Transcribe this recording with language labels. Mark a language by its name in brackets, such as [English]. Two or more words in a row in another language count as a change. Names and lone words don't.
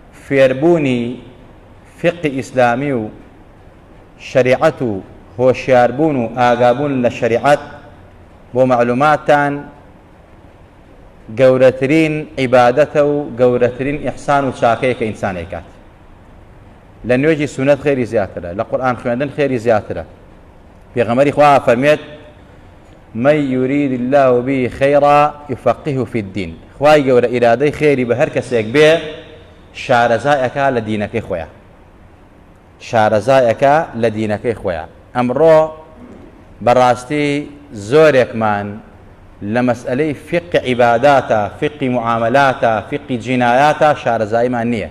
[Central Kurdish] فێربوونی فقی ئیسلامی و شریعەت و هۆشیاربوون و ئاگابوون لە شریعەت بۆ معلوماتان گەورەترین عیبادەتە و گەورەترین ئیحسان و چاکەیە کە ئینسانێک کات. لە نوێژی سونەت خێری زیاترە، لە قورئان خوێندن خێری زیاترە. پێغەمبەری خوا فەرمێت [Arabic] من يريد الله به خيرا يفقهه في الدين. [Central Kurdish] خوای گەورە ئیرادەی خێری بە هەر کەسێک بێ شارەزایەکە لە دینەکەی خۆیان، شارەزایەکە لە دینەکەی خۆیان. ئەمڕۆ بەڕاستی زۆرێکمان لە مەسئلەی فقه عیباداتە، فقی معاملاتە، فقی جینایاتە شارەزاییمان نییە.